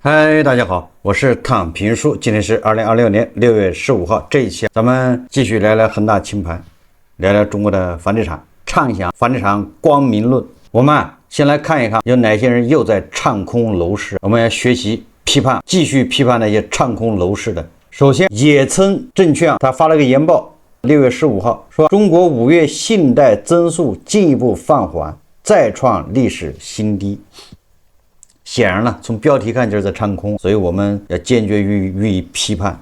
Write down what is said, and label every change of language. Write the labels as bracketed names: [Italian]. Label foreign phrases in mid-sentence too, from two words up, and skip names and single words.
[Chinese] 嗨，大家好，我是躺平叔，今天是2026年6月15号。这一期咱们继續聊聊恒大清盤，聊聊中國的房地產，暢想房地產光明論。我們先來看一看有哪些人又在唱空樓市，我們要學習批判，繼續批判那些唱空樓市的。首先，野村證券他發了個研報，6月15號說，中國5月信貸增速進一步放緩，再創歷史新低。顯然呢，從標題看就是在唱空，所以我們要堅決予以批判。